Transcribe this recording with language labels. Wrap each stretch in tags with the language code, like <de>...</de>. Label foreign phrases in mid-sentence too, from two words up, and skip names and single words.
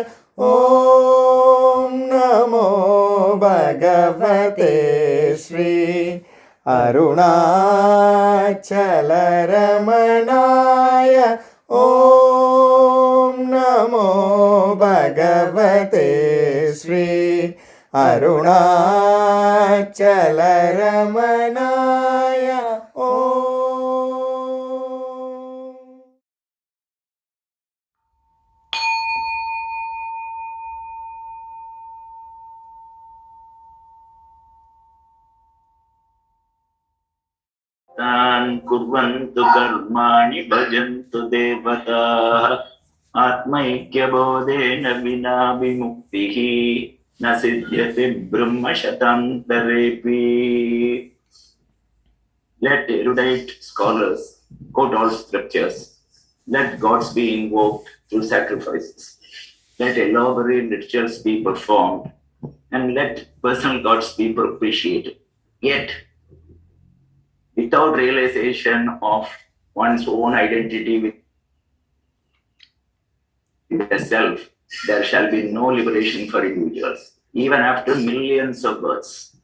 <sa>ഓം നമോ ഭഗവതേ ശ്രീ അരുണാചലരമണായ ഓം നമോ ഭഗവതേ ശ്രീ അരുണാചലരമണായ ഓം. तान् कुर्वन्तु कर्माणि भजन्तु देवताः आत्मैक्यबोधेन विना विमुक्तिः न सिद्ध्यति ब्रह्मशतान्तरेऽपि.</sa> <en>Let erudite scholars quote all scriptures. Let gods be invoked through sacrifices. Let elaborate rituals be performed, and let personal gods be propitiated. Yet, without realization of one's own identity with the self, there shall be no liberation for individuals, even after millions of births.</en>